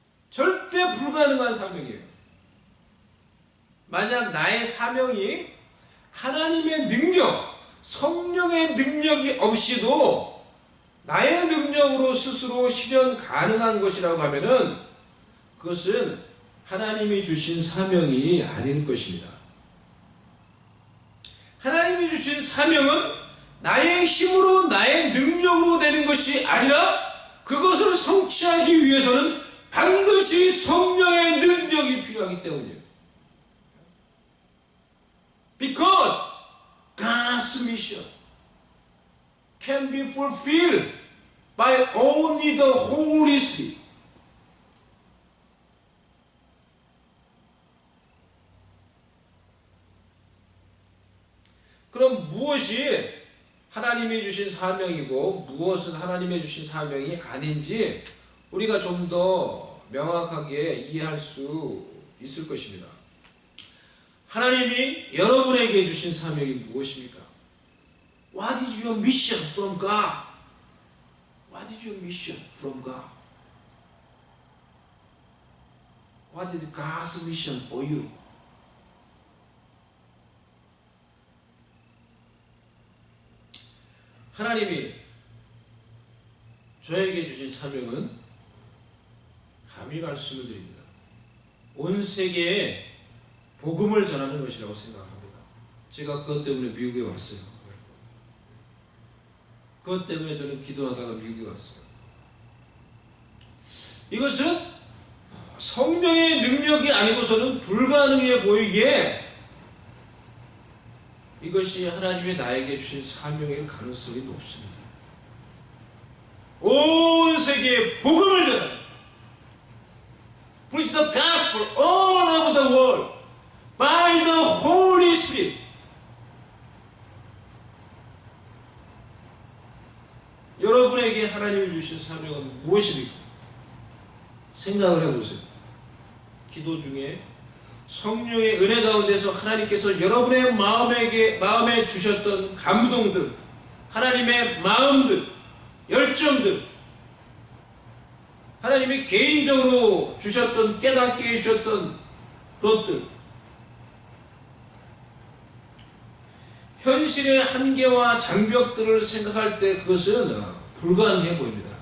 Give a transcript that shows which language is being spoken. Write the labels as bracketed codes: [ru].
[ko] 절대 불가능한 사명이에요. 만약 나의 사명이 하나님의 능력, 성령의 능력이 없이도 나의 능력으로 스스로 실현 가능한 것이라고 하면은 그것은 하나님이 주신 사명이 아닐 것입니다. 하나님이 주신 사명은 나의 힘으로, 나의 능력으로 되는 것이 아니라 그것을 성취하기 위해서는 반드시 성령의 능력이 필요하기 때문이에요. [en] Because God's mission can be fulfilled by only the Holy Spirit. [ko] 그럼 무엇이 하나님이 주신 사명이고 무엇은 하나님이 주신 사명이 아닌지 우리가 좀 더 명확하게 이해할 수 있을 것입니다. 하나님이 여러분에게 주신 사명이 무엇입니까? [en] What is your mission from God? What is your mission from God? What is God's mission for you? [ko] 하나님이 저에게 주신 사명은 감히 말씀을 드립니다. 온 세계에 복음을 전하는 것이라고 생각합니다. 제가 그것 때문에 미국에 왔어요. 그것 때문에 저는 기도하다가 미국에 왔어요. 이것은 성령의 능력이 아니고서는 불가능해 보이기에 이것이 하나님이 나에게 주신 사명일 가능성이 높습니다. 온 세계에 복음을 전하는 [en] Preach the gospel all over the world by the Holy Spirit. [ko] 여러분에게 하나님이 주신 사명은 무엇입니까? 생각을 해보세요. 기도 중에 성령의 은혜 가운데서 하나님께서 여러분의 마음에 주셨던 감동들, 하나님의 마음들, 열정들, 하나님이 개인적으로 주셨던, 깨닫게 해주셨던 것들, 현실의 한계와 장벽들을 생각할 때 그것은 불가능해 보입니다.